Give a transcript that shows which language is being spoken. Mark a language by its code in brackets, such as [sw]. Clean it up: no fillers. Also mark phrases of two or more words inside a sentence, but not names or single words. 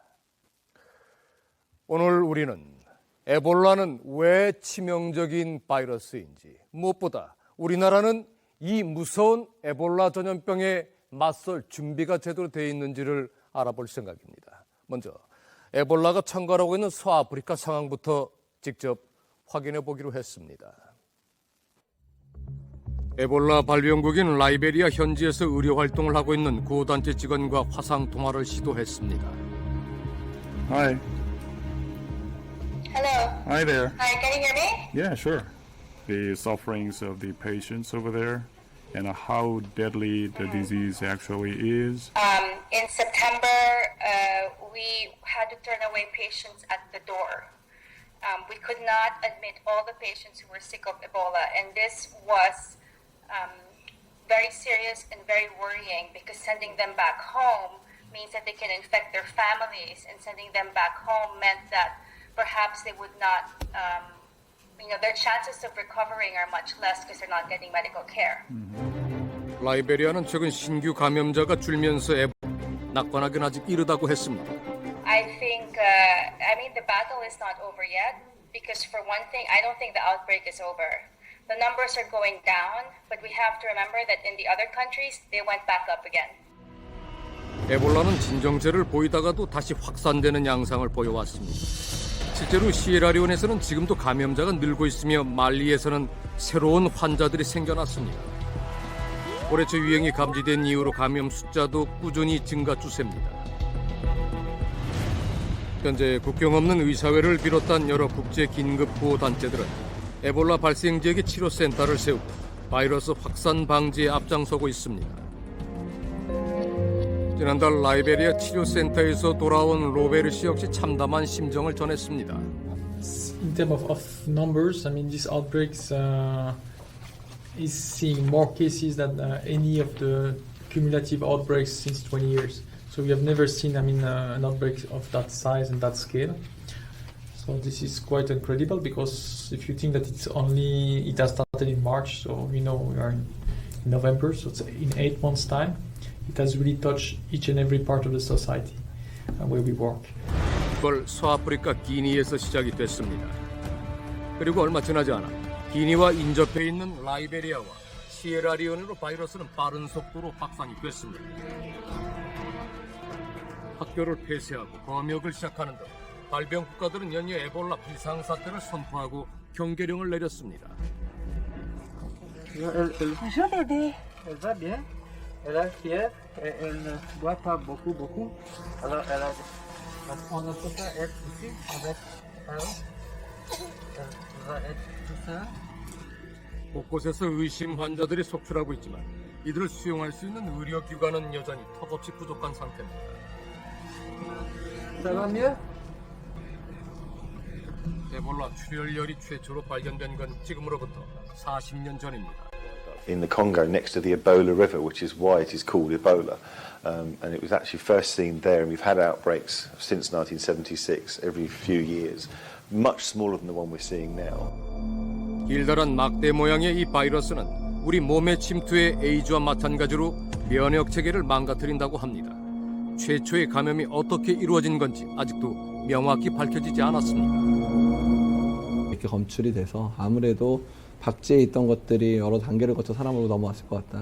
[ko] 오늘 우리는 에볼라는 왜 치명적인 바이러스인지, 무엇보다 우리나라는 이 무서운 에볼라 전염병에 맞설 준비가 제대로 되어 있는지를 알아볼 생각입니다. 먼저 에볼라가 창궐하고 있는 서아프리카 상황부터 직접 확인해 보기로 했습니다. 에볼라 발병국인 라이베리아 현지에서 의료 활동을 하고 있는 구호단체 직원과 화상 통화를 시도했습니다. [en] Hi. Hello. Hi there. Hi, can you hear me? Yeah, sure. The sufferings of the patients over there and how deadly the disease actually is. In September, we had to turn away patients at the door. We could not admit all the patients who were sick of Ebola, and this was very serious and very worrying because sending them back home means that they can infect their families, and sending them back home meant that perhaps they would not, their chances of recovering are much less because they're not getting medical care. [ko] 라이베리아는 최근 신규 감염자가 줄면서 낙관하기는 아직 이르다고 했습니다. [en] I think, the battle is not over yet because for one thing, I don't think the outbreak is over. The numbers are going down, but we have to remember that in the other countries, they went back up again. [ko] 에볼라는 진정세를 보이다가도 다시 확산되는 양상을 보여왔습니다. 실제로 시에라리온에서는 지금도 감염자가 늘고 있으며 말리에서는 새로운 환자들이 생겨났습니다. 올해 초 유행이 감지된 이후로 감염 숫자도 꾸준히 증가 추세입니다. 현재 국경 없는 의사회를 비롯한 여러 국제 긴급 구호 단체들은 에볼라 발생 지역에 치료센터를 세우고 바이러스 확산 방지에 앞장서고 있습니다. 지난달 라이베리아 치료센터에서 돌아온 로베르 씨 역시 참담한 심정을 전했습니다. [en] In terms of numbers, this outbreaks is seeing more cases than any of the cumulative outbreaks since 20 years. So we have never seen, an outbreak of that size and that scale. So this is quite incredible because if you think that it has started in March, so we are in November, so it's in 8 months' time. It has really touched each and every part of the society where we work. [ko] 이걸 서아프리카 기니에서 시작이 됐습니다. 그리고 얼마 지나지 않아 기니와 인접해 있는 라이베리아와 시에라리온으로 바이러스는 빠른 속도로 확산이 됐습니다. 학교를 폐쇄하고 검역을 시작하는 등 발병 국가들은 연이어 에볼라 비상사태를 선포하고 경계령을 내렸습니다. [fr] Bonjour bébé, elle va bien, elle a fièvre, elle ne boit pas beaucoup, alors on ne peut pas être ici avec elle, elle va être tout seul. [ko] 곳곳에서 의심 환자들이 속출하고 있지만 이들을 수용할 수 있는 의료기관은 여전히 턱없이 부족한 상태입니다. [fr] Ça va mieux? [ko] 에볼라 출혈열이 최초로 발견된 건 지금으로부터 40년 전입니다. [en] In the Congo next to the Ebola River, which is why it is called Ebola. And it was actually first seen there, and we've had outbreaks since 1976 every few years, much smaller than the one we're seeing now. [ko] 길다란 막대 모양의 이 바이러스는 우리 몸에 침투해 에이즈와 마찬가지로 면역 체계를 망가뜨린다고 합니다. 최초의 감염이 어떻게 이루어진 건지 아직도 명확히 밝혀지지 않았습니다. 이렇게 검출이 돼서 아무래도 박제에 있던 것들이 여러 단계를 거쳐 사람으로 넘어왔을 것 같다.